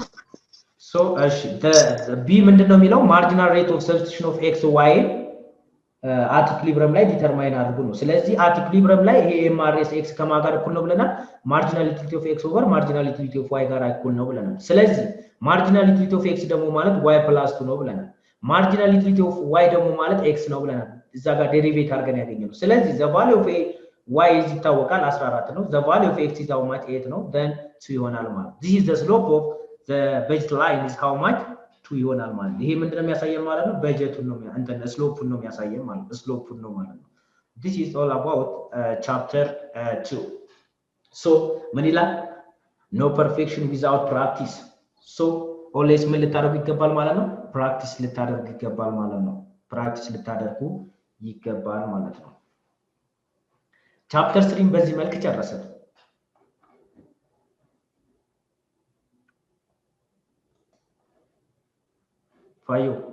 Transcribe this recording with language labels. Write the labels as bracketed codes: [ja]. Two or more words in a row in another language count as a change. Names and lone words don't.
[en] so the b [am] ምንድነው የሚለው [en] marginal rate of substitution of x y at equilibrium [am] ላይ ዲተርማይን አድርጉ ነው። ስለዚህ [en] at equilibrium [am] ላይ ይሄ [en] MRS x [am] ከማ ጋር እኩል ነው ብለናል። [en] marginal utility of x over marginal utility of y [am] ጋር እኩል ነው ብለናል። ስለዚህ [en] marginal utility of x [am] ደግሞ ማለት [en] y plus 2 [am] ነው ብለናል። [en] marginal utility of y [am] ደግሞ ማለት [en] x [am] ነው ብለናል። እዛ ጋር ዴሪቬት አድርገን ያገኘነው። ስለዚህ [en] the value of y is ይታወቃል 14 ነው። the value of x is how much 8 ነው then 2 [am] ይሆናል ማለት። [en] this is the slope of the baseline is how much 2 [am] ይሆናል ማለት። ይሄ ምንድነው የሚያሳየን ማለት ነው? በጀቱን ነው እንትን ስሎፑን ነው የሚያሳየን ማለት ነው። ስሎፑን ነው ማለት ነው። [en] this is all about chapter 2 so [am] ምን ይላል? [en] no perfection without practice so always [am] ምን ልታደርጉ ይገባል ማለት ነው? practice ልታደርጉ ይገባል ማለት ነው። practice ልታደርጉ ይገባል ማለት ነው። ቻፕተር 3 በዚህ መልክ ጨረሰን። ፋዩ